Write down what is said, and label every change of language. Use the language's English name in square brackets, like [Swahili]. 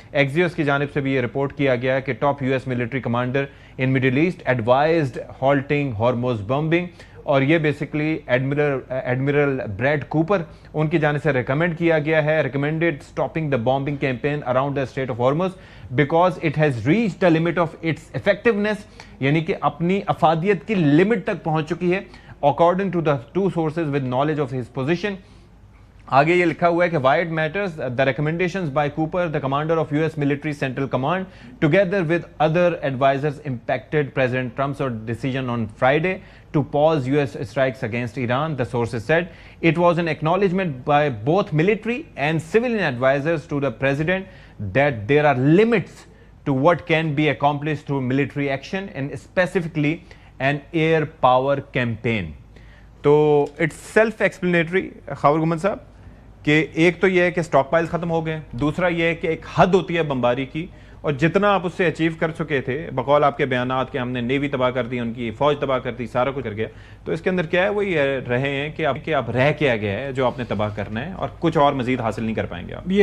[Urdu] ایکزیوس کی جانب سے بھی یہ رپورٹ کیا گیا ہے کہ [English] top US military commander in Middle East advised halting Hormuz bombing, [Urdu] اور یہ بیسکلی ایڈمرل بریڈ کوپر ان کی جانب سے ریکمینڈ کیا گیا ہے, [English] recommended stopping the bombing campaign around the Strait of Hormuz because it has reach the limit of its effectiveness, [Urdu] یعنی کہ اپنی افادیت کی لمٹ تک پہنچ چکی ہے, [English] According to the to sources with knowledge of his position. [Urdu] آگے یہ لکھا ہوا ہے کہ [English] why it matters, the recommendations by Cooper, the commander of US military central command, together with other advisors impacted President Trump's decision on Friday to pause US strikes against Iran, the sources said. It was an acknowledgement by both military and civilian advisors to the president that there are limits to what can be accomplished through military action and specifically an air power campaign. [Urdu] تو [English] it's self explanatory [Urdu] Khawar گھمن صاحب کہ ایک تو یہ ہے کہ stock piles ختم ہو گئے, دوسرا یہ ہے کہ ایک حد ہوتی ہے بمباری کی, اور جتنا آپ اس سے اچیو کر چکے تھے بقول آپ کے بیانات کہ ہم نے نیوی تباہ کر دی, ان کی فوج تباہ کر دی, سارا کچھ کر گیا, تو اس کے اندر کیا ہے وہ یہ رہے ہیں کہ آپ رہ کیا گیا ہے جو آپ نے تباہ کرنا ہے, اور کچھ اور مزید حاصل نہیں کر پائیں گے آپ.